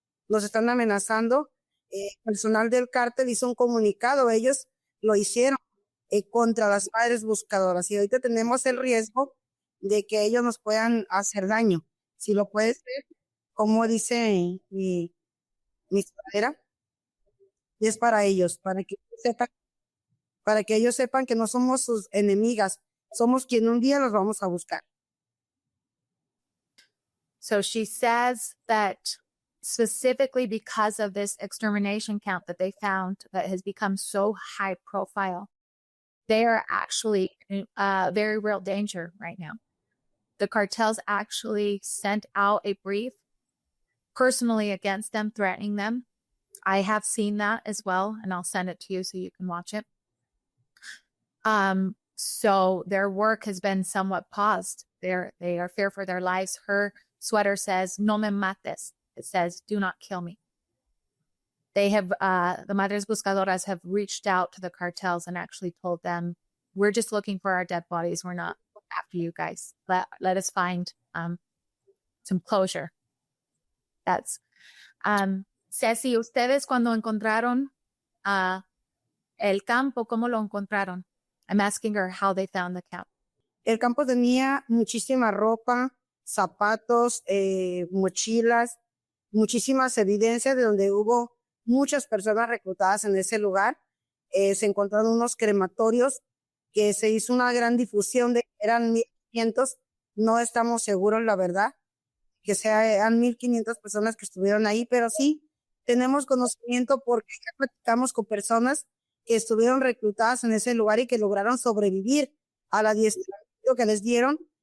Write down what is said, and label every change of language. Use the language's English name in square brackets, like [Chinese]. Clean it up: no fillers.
[Spanish] Nos están amenazando. Personal del cártel hizo un comunicado, ellos lo hicieron contra las madres buscadoras, y ahorita tenemos el riesgo de que ellos nos puedan hacer daño. Si lo puede ser, como dice mi escalera, es para ellos, para que ellos sepan que no somos sus enemigas, somos quien un día los vamos a buscar. [English] So she says that specifically because of this extermination camp that they found that has become so high profile, they are actually very real danger right now. The cartels actually sent out a brief personally against them, threatening them. I have seen that as well, and I'll send it to you so you can watch it. So their work has been somewhat paused. They are fear for their lives. Her sweater says, [Spanish] "No me mates." [English] It says, "Do not kill me." They have, the Madres Buscadoras have reached out to the cartels and actually told them, "We're just looking for our dead bodies. We're not after you guys. Let us find some closure." [Spanish] That's, Ceci, ustedes cuando encontraron el campo, ¿cómo lo encontraron? [English] I'm asking her how they found the camp. [Spanish] El campo tenía muchísima ropa, zapatos, mochilas, muchísimas evidencias de donde hubo muchas personas reclutadas en ese lugar. Se encontraron unos crematorios que se hizo una gran difusión de eran 1,500, no estamos seguros la verdad, que sean 1,500 personas que estuvieron ahí, pero sí tenemos conocimiento porque ya platicamos con personas que estuvieron reclutadas en ese lugar y que lograron sobrevivir al adiestramiento que les dieron.